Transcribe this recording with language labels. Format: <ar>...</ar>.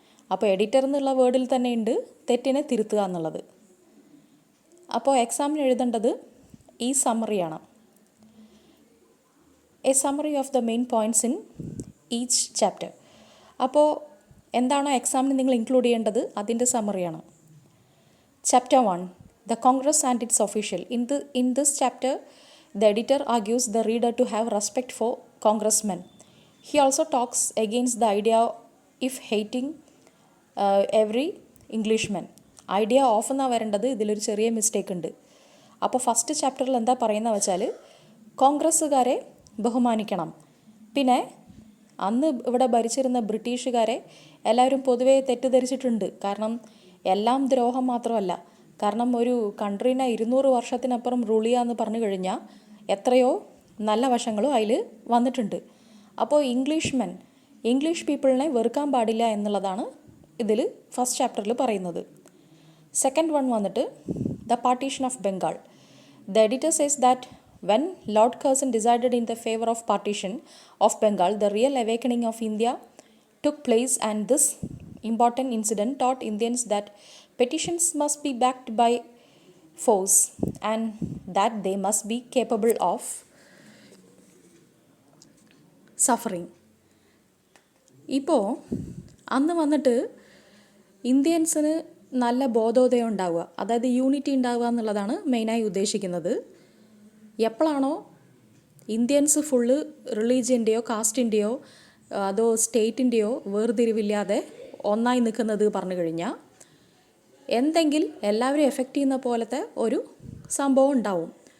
<ml>അപ്പോൾ എഡിറ്റർ എന്നുള്ള വേർഡിൽ തന്നെ ഉണ്ട് തെറ്റിനെ തിരുത്തുക എന്നുള്ളത്. അപ്പോൾ എക്സാമിന് എഴുതേണ്ടത് ഈ സമ്മറിയാണ്.</ml> <en>A summary of the main points in each chapter.</en> <ml>അപ്പോൾ എന്താണോ എക്സാമിന് നിങ്ങൾ ഇൻക്ലൂഡ് ചെയ്യേണ്ടത് അതിൻ്റെ സമ്മറിയാണ്.</ml> <en>Chapter 1, The Congress and its official. In this chapter, the editor argues the reader to have respect for congressmen. He also talks against the idea of hating every Englishman.</en> <ml>Idea of എന്നാണ് വരേണ്ടത്, ഇതിലൊരു ചെറിയ mistake ഉണ്ട്. അപ്പോൾ first ചാപ്റ്ററിൽ എന്താ പറയുന്നത് വെച്ചാൽ കോൺഗ്രസ്സുകാരെ ബഹുമാനിക്കണം. പിന്നെ അന്ന് ഇവിടെ ഭരിച്ചിരുന്ന ബ്രിട്ടീഷുകാരെ എല്ലാവരും പൊതുവെ തെറ്റിദ്ധരിച്ചിട്ടുണ്ട്. കാരണം എല്ലാം ദ്രോഹം മാത്രമല്ല, കാരണം ഒരു കൺട്രീനെ 200 വർഷത്തിനപ്പുറം റൂൾ ചെയ്യുക എന്ന് പറഞ്ഞു കഴിഞ്ഞാൽ എത്രയോ നല്ല വശങ്ങളും അതിൽ വന്നിട്ടുണ്ട്. അപ്പോൾ ഇംഗ്ലീഷ് പീപ്പിളിനെ വെറുക്കാൻ പാടില്ല എന്നുള്ളതാണ് ഇതിൽ ഫസ്റ്റ് ചാപ്റ്ററിൽ പറയുന്നത്.</ml> <en>Second one വന്നിട്ട് the partition of Bengal. The editor says that when Lord Curzon decided in the favour of partition of Bengal, the real awakening of India took place, and this important incident taught Indians that petitions must be backed by force and that they must be capable of suffering.</en> <ml>ഇപ്പോൾ അന്ന് വന്നിട്ട് ഇന്ത്യൻസിന് നല്ല ബോധോദയം ഉണ്ടാവുക, അതായത് unity ഉണ്ടാവുക എന്നുള്ളതാണ് മെയിനായി ഉദ്ദേശിക്കുന്നത്. എപ്പോഴാണോ ഇന്ത്യൻസ് ഫുള്ള് റിലീജിയൻ്റെയോ കാസ്റ്റിൻ്റെയോ അതോ സ്റ്റേറ്റിൻ്റെയോ വേർതിരിവില്ലാതെ ഒന്നായി നിൽക്കുന്നത് പറഞ്ഞു കഴിഞ്ഞാൽ എന്തെങ്കിലും എല്ലാവരും എഫക്റ്റ് ചെയ്യുന്ന പോലത്തെ ഒരു സംഭവം ഉണ്ടാവും.</ml>